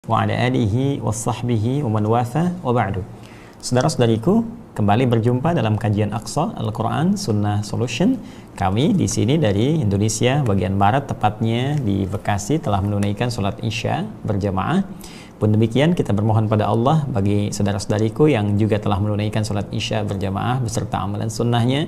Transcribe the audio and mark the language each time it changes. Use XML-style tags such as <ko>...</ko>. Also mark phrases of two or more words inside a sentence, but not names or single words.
<ar>wa ala alihi washabbihi wa man watha wa ba'du.</ar> <id>Saudara-saudariku, kembali berjumpa dalam kajian Aqsa Al-Quran Sunnah Solution. Kami di sini dari Indonesia bagian barat, tepatnya di Bekasi, telah menunaikan sholat Isya berjamaah. Pun demikian, kita bermohon pada Allah bagi saudara-saudariku yang juga telah menunaikan sholat Isya berjamaah beserta amalan sunnahnya.</id>